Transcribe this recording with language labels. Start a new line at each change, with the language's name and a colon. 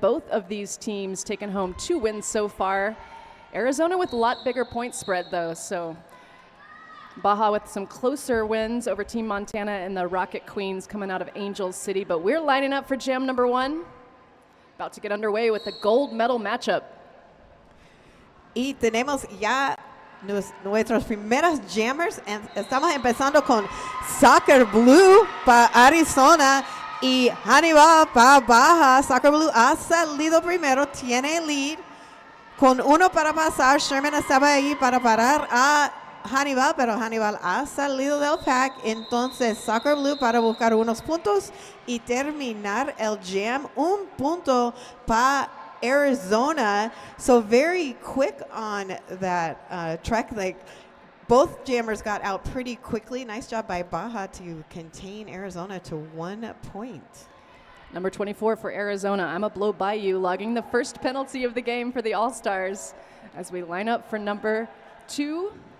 English: Both of these teams taken home 2 wins so far. Arizona with a lot bigger point spread, though, so Baja with some closer wins over Team Montana and the Rocket Queens coming out of Angels City. But we're lining up for jam number 1. About to get underway with the gold medal matchup.
Spanish: Y tenemos ya nuestros primeros jammers. Estamos empezando con Soccer Blue para Arizona y Hannibal para Baja. Soccer Blue ha salido primero, tiene lead. Con 1 para pasar, Sherman estaba ahí para parar a Hannibal, pero Hannibal ha salido del pack. Entonces, Soccer Blue para buscar unos puntos y terminar el jam. 1 punto para Arizona.
English: So very quick on that trek. Like both jammers got out pretty quickly. Nice job by Baja to contain Arizona to 1 point. Number 24 for Arizona, I'm a blow by you, logging the first penalty of the game for the All-Stars as we line up for number 2.